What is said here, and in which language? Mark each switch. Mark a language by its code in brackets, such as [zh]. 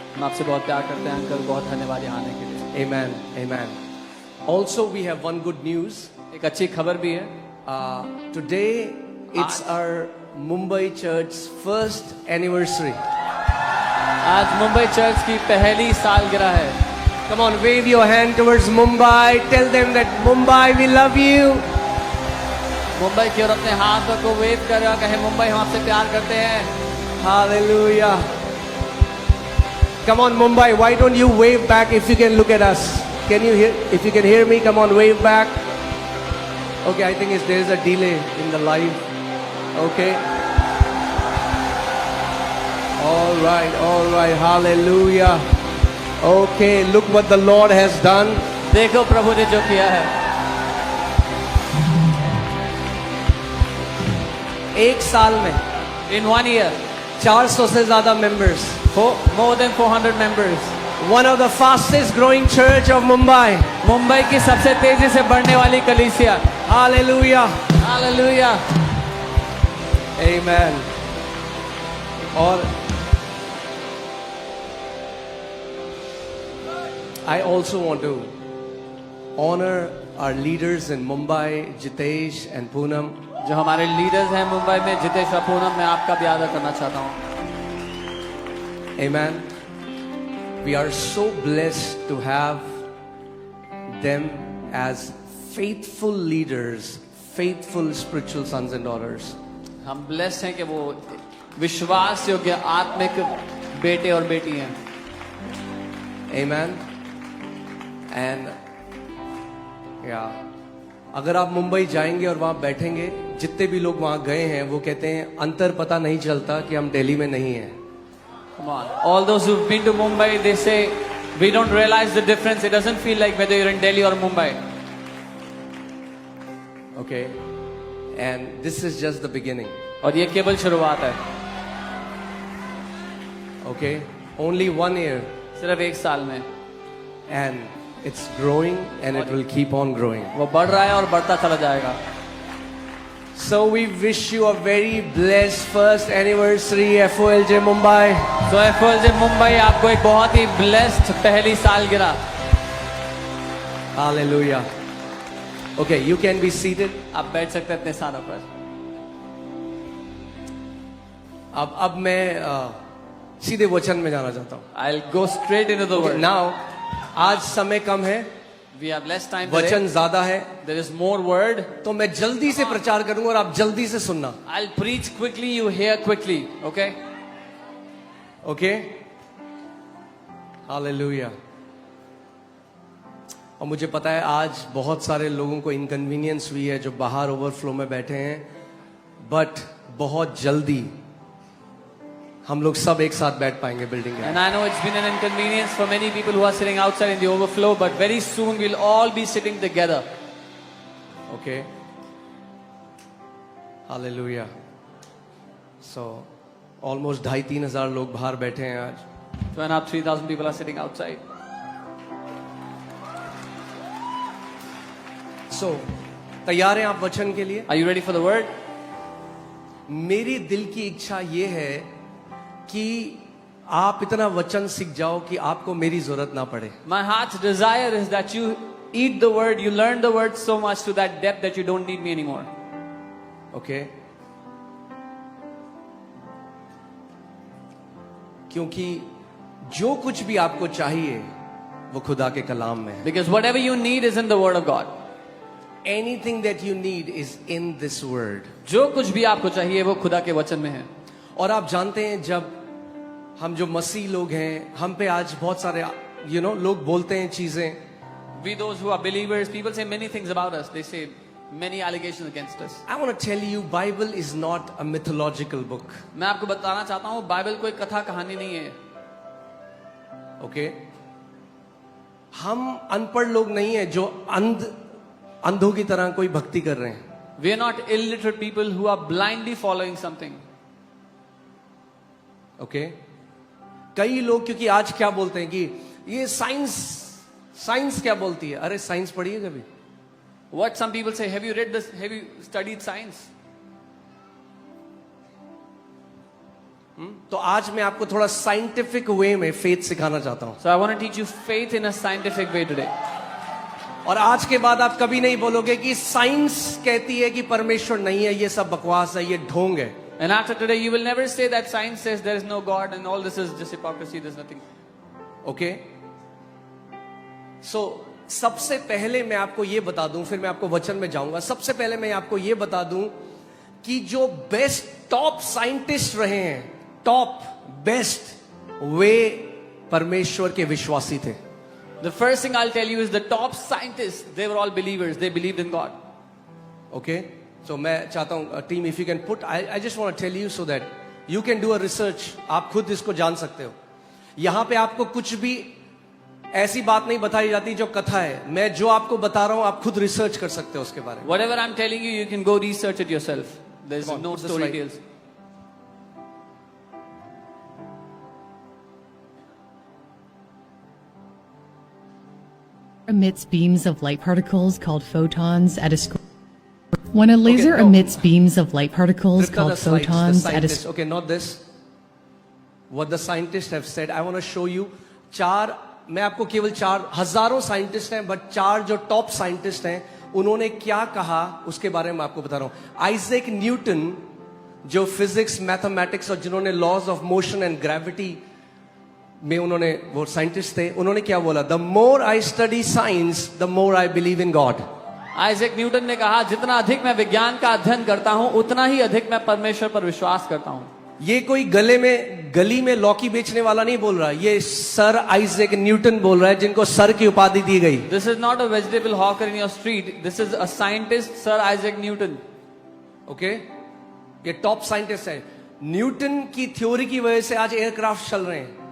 [hi] हम आपसे बहुत प्यार करते हैं अंकल, बहुत धन्यवाद यहाँ आने के लिए। [en] Amen. Amen. Also, we have one good news. [hi] एक अच्छी खबर भी है। [en] Today, it's our Mumbai Church's first anniversary. [hi] आज मुंबई चर्च की पहली सालगिरह है। [en] Come on, wave your hand towards Mumbai. Tell them that Mumbai, we love you. [hi] Mumbai की ओर अपने हाथों को वेव कर रहा, कहे मुंबई हम आपसे प्यार करते हैं। [en] Hallelujah. Come on, Mumbai, why don't you wave back if you can look at us? Can you hear? If you can hear me, come on, wave back. Okay, I think there is a delay in the live. Okay. All right, hallelujah. Okay, look what the Lord has done. [hi] देखो प्रभु ने जो किया है। एक साल में [en] In 1 year, [hi] 400 से ज्यादा members. [en] more than 400 members. One of the fastest growing church of Mumbai. [hi] Mumbai की सबसे तेजी से बढ़ने वाली कलीसिया। [en] Hallelujah. Hallelujah. Amen. [hi] और [en] I also want to honor our leaders in Mumbai, Jitesh and Poonam. [hi] जो हमारे लीडर्स हैं मुंबई में, जितेश और पूनम, मैं आपका भी आदर करना चाहता हूँ। [en] Amen. We are so blessed to have them as faithful leaders, faithful spiritual sons and daughters. [hi] हम ब्लेस्ड हैं कि वो विश्वास योग्य आत्मिक बेटे और बेटी हैं। [en] Amen. And yeah, [hi] अगर आप मुंबई जाएंगे और वहां बैठेंगे, जितने भी लोग वहां गए हैं वो कहते हैं अंतर पता नहीं चलता कि हम दिल्ली में नहीं हैं। [en] Come on. All those who've been to Mumbai, they say, we don't realize the difference. It doesn't feel like whether you're in Delhi or Mumbai. Okay, and this is just the beginning. [hi] और ये केवल शुरुआत है. [en] Okay, only 1 year, [hi] सिर्फ 1 साल में [en] and it's growing, and it will keep on growing. [hi] वो बढ़ रहा है और बढ़ता चला जाएगा. [en] So we wish you a very blessed first anniversary, FOLJ Mumbai. [hi] So FOLJ Mumbai आपको एक बहुत ही blessed पहली सालगिरह. [en] Hallelujah. Okay, you can be seated. [hi] आप बैठ सकते हैं अपने स्थानों पर. अब मैं सीधे वचन में जाना चाहता हूँ. [en] I'll go straight into the word. Now, [hi] आज समय कम है, [en] We have less time [hi] वचन [en] today. [hi] ज्यादा है, [en] There is more word. [hi] तो मैं जल्दी से प्रचार करूंगा और आप जल्दी से सुनना. [en] I'll preach quickly, you hear quickly. Okay? Okay? Hallelujah. [hi] और मुझे पता है आज बहुत सारे लोगों को इनकन्वीनियंस हुई है जो बाहर ओवरफ्लो में बैठे हैं, बट बहुत जल्दी हम लोग सब एक साथ बैठ पाएंगे बिल्डिंग में. [en] And I know it's been an inconvenience for many people who are sitting outside in the overflow, but very soon we'll all be sitting together. Okay? Hallelujah. So almost [hi] 2,500-3 हजार लोग बाहर बैठे हैं आज. [en] 2,500-3,000 people are sitting outside. [hi] So तैयार हैं आप वचन के लिए? [en] Are you ready for the word? [hi] मेरी दिल की इच्छा ये है कि आप इतना वचन सीख जाओ कि आपको मेरी जरूरत ना पड़े. [en] My heart's desire is that you eat the word, you learn the word so much to that depth that you don't need me anymore. Okay? [hi] क्योंकि जो कुछ भी आपको चाहिए वो खुदा के कलाम में है. [en] Because whatever you need is in the word of God. Anything that you need is in this word. [hi] जो कुछ भी आपको चाहिए वो खुदा के वचन में है. और आप जानते हैं जब हम जो मसीह लोग हैं, हम पे आज बहुत सारे लोग बोलते हैं चीजें. [en] We those who are believers, people say many things about us. They say many allegations against us. I want to tell you, Bible is not a mythological book. [hi] मैं आपको बताना चाहता हूँ बाइबल कोई कथा कहानी नहीं है. [en] Okay? [hi] हम अनपढ़ लोग नहीं है जो अंधों की तरह कोई भक्ति कर रहे हैं. [en] We are not illiterate people who are blindly following something. Okay? [hi] कई लोग क्योंकि आज क्या बोलते हैं कि ये साइंस क्या बोलती है. अरे साइंस पढ़ी है कभी? [en] What some people say, have you read this? Have you studied science? [hi] तो आज मैं आपको थोड़ा साइंटिफिक वे में फेथ सिखाना चाहता हूं. [en] So I want to teach you faith in a scientific way today. [hi] और आज के बाद आप कभी नहीं बोलोगे कि साइंस कहती है कि परमेश्वर नहीं है, ये सब बकवास है, ये ढोंग है. [en] And after today, you will never say that science says there is no God and all this is just hypocrisy. There's nothing. Okay? [hi] So सबसे पहले मैं आपको ये बता दूं, फिर मैं आपको वचन में जाऊंगा. सबसे पहले मैं आपको ये बता दूं कि जो बेस्ट टॉप साइंटिस्ट रहे हैं, टॉप बेस्ट, वे परमेश्वर के विश्वासी थे. [en] The first thing I'll tell you is the top scientists, they were all believers. They believed in God. Okay? So [hi] मैं चाहता हूं team, [en] if you can put, I just want to tell you so that you can do a research. [hi] आप खुद इसको जान सकते हो. यहां पे आपको कुछ भी ऐसी बात नहीं बताई जाती जो कथा है. मैं जो आपको बता रहा हूं आप खुद रिसर्च कर सकते हो उसके बारे में. [en] Whatever I'm telling you, you can go research it yourself. There's Come on, no put the story slide. tales. Emits beams of light particles called photons at a when a laser no. emits beams of light particles Ripta, called the slides, the photons at a scientists. Okay, not this. What the scientists have said. I want to show you. [hi] मैं आपको केवल 4 हजारों scientist हैं, but 4 जो top scientist हैं उन्होंने क्या कहा उसके बारे में आपको बता रहा हूं. आइजैक न्यूटन जो फिजिक्स, मैथमेटिक्स और जिन्होंने laws of motion and gravity में उन्होंने वो साइंटिस्ट थे, उन्होंने क्या बोला? [en] The more I study science the more I believe in God. [hi] Isaac Newton ने कहा जितना अधिक मैं विज्ञान का अध्ययन करता हूं उतना ही अधिक मैं परमेश्वर पर विश्वास करता हूं. ये कोई गली में लौकी बेचने वाला नहीं बोल रहा, ये सर आइजैक न्यूटन बोल रहा है जिनको सर की उपाधि दी गई. [en] This is not a vegetable hawker in your street. This is a scientist, Sir Isaac Newton. [hi] Okay? ये टॉप साइंटिस्ट है. न्यूटन की थ्योरी की वजह से आज एयरक्राफ्ट चल रहे हैं.